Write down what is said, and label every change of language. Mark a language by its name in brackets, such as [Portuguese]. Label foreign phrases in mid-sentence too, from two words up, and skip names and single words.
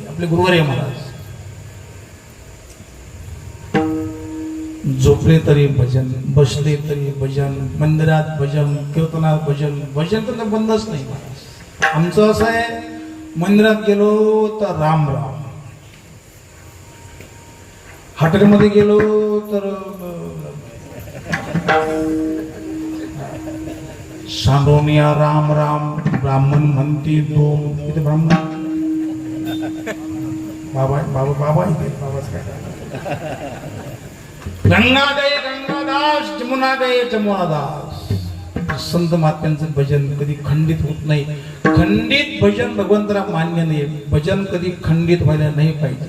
[Marathi] आपले गुरुवर्य महाराज झोपले तरी भजन, बसले तरी भजन, मंदिरात भजन, कीर्तनात भजन. भजन तर बंदच नाही महाराज. आमचं असं आहे, मंदिरात गेलो तर राम राम, हॉटेलमध्ये गेलो तर सांडोनिया राम राम. ब्राह्मण म्हणती दोन. इथे ब्राह्मण बाबा बाबा बाबा इथे बाबाच काय. [Hindi] गंगा गये गंगादास, जमुना गये जमुनादास. [Marathi] संत महात्म्यांचं भजन कधी खंडित होत नाही. खंडित भजन भगवंतरा मान्य नाही. भजन कधी खंडित व्हायला नाही पाहिजे.